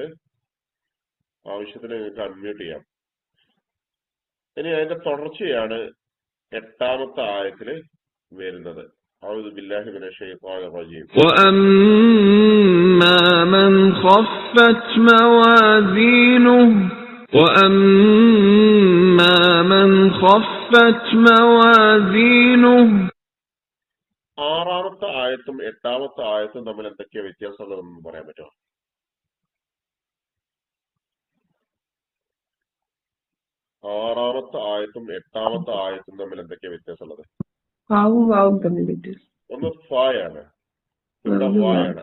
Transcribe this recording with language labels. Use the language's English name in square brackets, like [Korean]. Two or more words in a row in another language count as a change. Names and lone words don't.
[Malayalam] ആവശ്യത്തിന് നിങ്ങൾക്ക് അൺമ്യൂട്ട് ചെയ്യാം. ഇനി അതിന്റെ തുടർച്ചയാണ് 8-ാമത്തെ ആയത്തില് വരുന്നത്. [Arabic] أعوذ بالله من الشيطان الرجيم. وأما من خفت موازينه وأما من خفت موازينه. [Malayalam] 6-ാമത്തെ ആയത്തും 8-ാമത്തെ ആയത്തും തമ്മിൽ എന്തൊക്കെയാ വ്യത്യാസമുള്ളതെന്ന് പറയാൻ പറ്റുമോ? 6-ാമത്തെ ആയത്തും 8-ാമത്തെ ആയത്തും തമ്മിൽ എന്തൊക്കെയാ വ്യത്യാസമുള്ളത്? ഒന്ന് ഫയാണ്, ഇവിടെ ഫയാണ്.